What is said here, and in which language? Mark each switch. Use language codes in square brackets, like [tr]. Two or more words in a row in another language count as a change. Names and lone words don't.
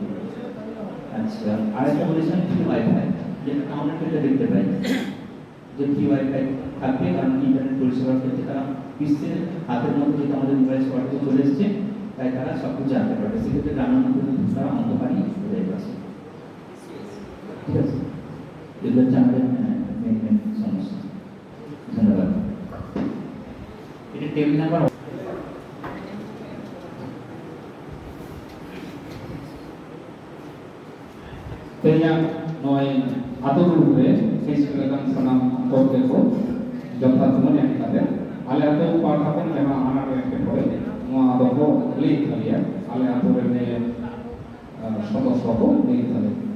[bn] আচ্ছা, আরেকটা বলেছিলাম ফ্রি ওয়াইফাই, যেটা আমরা এটা দেখতে পাই যে ফ্রি ওয়াইফাই থাকবে, কারণ ইন্টারনেট পরিষেবার ক্ষেত্রে তারা বিশ্বের হাতের মধ্যে যেটা আমাদের মোবাইল স্মার্টফোন চলে এসছে, তাই তারা সব কিছু জানতে পারবে, সেক্ষেত্রে গ্রামের মধ্যে তারা অন্ধকারই হয়ে যাচ্ছে। ঠিক আছে, এগুলো হচ্ছে আমাদের মেন সমস্যা। ধন্যবাদ। এটা টেবিল নাম্বার [sat] ᱛᱮᱦᱮᱧᱟᱜ ᱱᱚᱜᱼᱚᱭ ᱟᱛᱳ ᱫᱩᱲᱩᱵ ᱨᱮ ᱥᱮᱪᱮᱫ ᱞᱮᱠᱟᱱ ᱥᱟᱱᱟᱢ ᱦᱚᱲ ᱜᱮᱠᱚ ᱡᱚᱛᱷᱟᱛ ᱢᱚᱱ ᱮᱢ ᱠᱟᱛᱮ ᱟᱞᱮ ᱟᱛᱳ ᱯᱟᱦᱴᱟ ᱠᱷᱚᱱ ᱡᱟᱦᱟᱸ ᱟᱱᱟᱴ ᱮᱴᱠᱮᱴᱚᱬᱮ ᱱᱚᱣᱟ ᱫᱚᱠᱚ ᱞᱟᱹᱭ ᱛᱟᱞᱮᱭᱟ, ᱟᱞᱮ ᱟᱛᱳ ᱨᱮᱱ ᱥᱚᱫᱚᱥᱥᱚ ᱠᱚ ᱞᱟᱹᱭ ᱛᱟᱞᱮᱭᱟ।